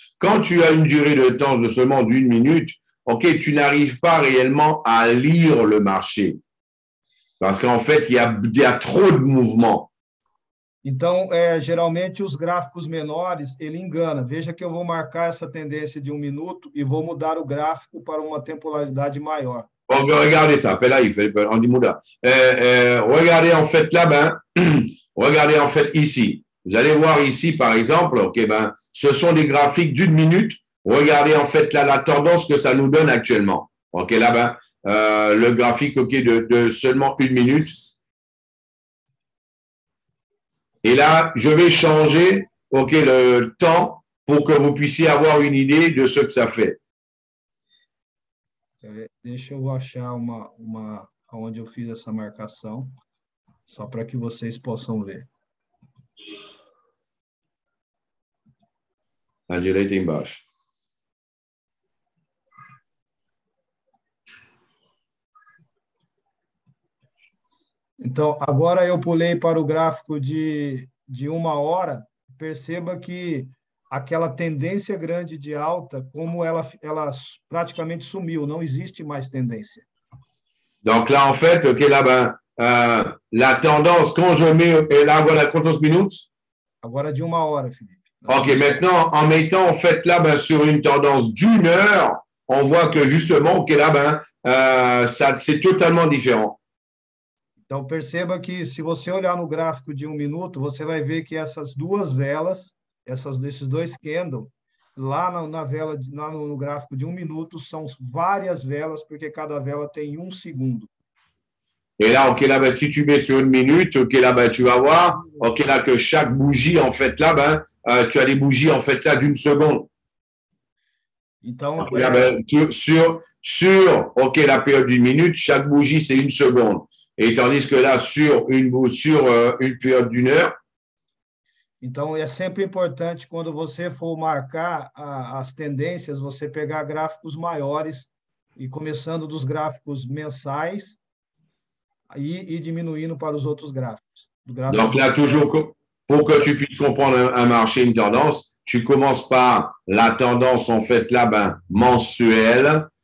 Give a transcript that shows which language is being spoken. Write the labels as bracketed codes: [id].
[fr] Quand tu as une durée de temps de seulement d'1 minute, OK, tu n'arrives pas réellement à lire le marché. Parce qu'en fait, il y a trop de mouvements. [pt] Então, geralmente, os gráficos menores, ele engana. Veja que eu vou marcar essa tendência de 1 minuto e vou mudar o gráfico para uma temporalidade maior. [fr] Bon, regardez ça, là, il fait Andy Mouda. Regardez en fait là, ben, regardez en fait ici. Vous allez voir ici, par exemple, OK, ben, ce sont des graphiques d'1 minute. Regardez en fait là la tendance que ça nous donne actuellement. OK, là, ben, le graphique, OK, de seulement 1 minute. Et là, je vais changer, OK, le temps pour que vous puissiez avoir une idée de ce que ça fait. [pt] Deixa eu achar onde eu fiz essa marcação, só para que vocês possam ver. À direita embaixo. Então, agora eu pulei para o gráfico de 1 hora. Perceba que aquela tendência grande de alta, como ela praticamente sumiu, não existe mais tendência. [fr] Donc là, en fait, OK, là, ben, la tendance, quand je mets, et là, voilà, [pt] quantos minutos? Agora de 1 hora, Felipe. [fr] OK, maintenant, en mettant, en fait, là, ben, sur une tendance d'1 heure, on voit que justement, OK, là, ben, c'est totalement différent. [pt] Então, perceba que se você olhar no gráfico de 1 minuto, você vai ver que essas duas velas, esses dois candles, lá no gráfico de 1 minuto, são várias velas, porque cada vela tem 1 segundo. [fr] Et là, OK, là, ben, si tu mets sur 1 minute, OK, là, ben, tu vas voir, OK, là, que chaque bougie, en fait, là, ben, tu as des bougies, en fait, là, d'1 seconde. [pt] Então, [fr] OK, là, ben, sur, OK, la période d'1 minute, chaque bougie, c'est 1 seconde. Et tandis que là, sur une période d'1 heure. [pt] Então, é sempre importante, quando você for marcar as tendências, você pegar gráficos maiores e começando dos gráficos mensais e diminuindo para os outros gráficos. [fr] Donc là, toujours, pour que tu puisses comprendre un marché, une tendance, tu commences par la tendance, en fait, là, ben, mensuelle.